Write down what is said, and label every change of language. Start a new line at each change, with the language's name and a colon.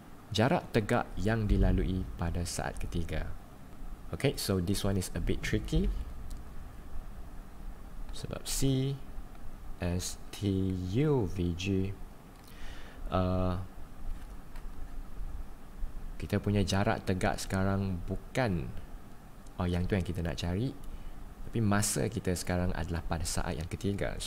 Malay: Jarak tegak yang dilalui pada saat ketiga.
English: Okay, so this one is a bit tricky.
Malay: Sebab C, S, T, U, V, G, kita punya jarak tegak sekarang bukan yang tu yang kita nak cari, tapi masa kita sekarang adalah pada saat yang ketiga.